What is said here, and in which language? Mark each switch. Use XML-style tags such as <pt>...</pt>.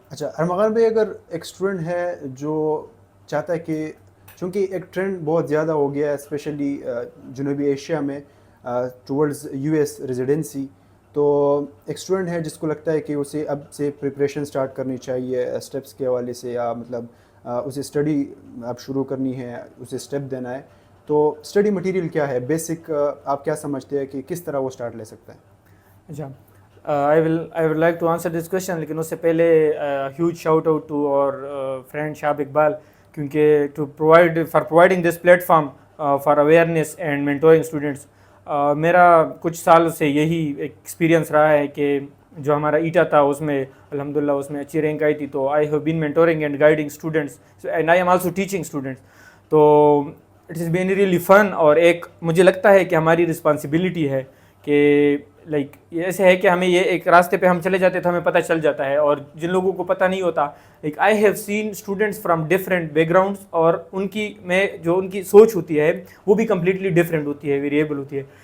<ur>اچھا ارمغان بھائی, اگر ایک اسٹوڈنٹ ہے جو چاہتا ہے کہ, چونکہ ایک ٹرینڈ بہت زیادہ ہو گیا ہے اسپیشلی جنوبی ایشیا میں ٹورڈز US ریزیڈنسی, تو ایک اسٹوڈنٹ ہے جس کو لگتا ہے کہ اسے اب سے پریپریشن اسٹارٹ کرنی چاہیے اسٹیپس کے حوالے سے, یا مطلب اسے اسٹڈی اب شروع کرنی ہے, اسے اسٹیپ دینا ہے, تو اسٹڈی مٹیریل کیا ہے بیسک, آپ کیا سمجھتے ہیں کہ کس طرح وہ اسٹارٹ لے سکتا ہے؟</ur> <en>اچھا, I would like to answer this question,</en> <ur>لیکن اس سے پہلے</ur> <en>huge shout out to our friend شاب اقبال, کیونکہ providing this platform for awareness and mentoring students.</en> <ur>میرا کچھ سال سے یہی ایک ایکسپیرینس رہا ہے کہ جو ہمارا ایٹا تھا اس میں الحمدللہ اس میں اچھی رینک آئی تھی.</ur> <en>تو I have been mentoring and guiding students, and I am also teaching students. تو it is been really fun,</en> <ur>اور ایک مجھے لگتا ہے کہ ہماری رسپانسبلٹی ہے کہ لائک یہ ایسے ہے کہ ہمیں یہ ایک راستے پہ ہم چلے جاتے تو ہمیں پتہ چل جاتا ہے, اور جن لوگوں کو پتہ نہیں ہوتا,</ur> <en>like I have seen students from different backgrounds,</en> <ur>اور ان کی جو ان کی سوچ ہوتی ہے وہ بھی کمپلیٹلی ڈفرینٹ ہوتی ہے, ویریبل ہوتی ہے.</ur>